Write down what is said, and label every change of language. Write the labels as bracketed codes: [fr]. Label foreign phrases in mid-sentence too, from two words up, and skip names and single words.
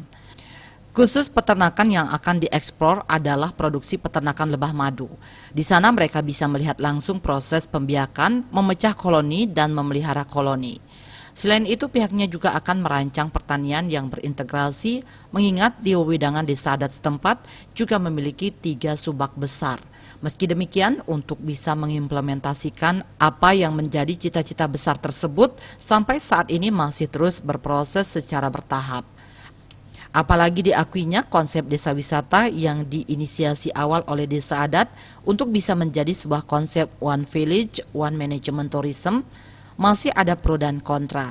[id] Khusus peternakan yang akan dieksplor adalah produksi peternakan lebah madu. Di sana mereka bisa melihat langsung proses pembiakan, memecah koloni, dan memelihara koloni. Selain itu, pihaknya juga akan merancang pertanian yang berintegrasi, mengingat di wewidangan desa adat setempat juga memiliki 3 subak besar. Meski demikian, untuk bisa mengimplementasikan apa yang menjadi cita-cita besar tersebut, sampai saat ini masih terus berproses secara bertahap. Apalagi diakuinya konsep desa wisata yang diinisiasi awal oleh desa adat untuk bisa menjadi sebuah konsep [en] One Village, One Management Tourism, [id] masih ada pro dan kontra.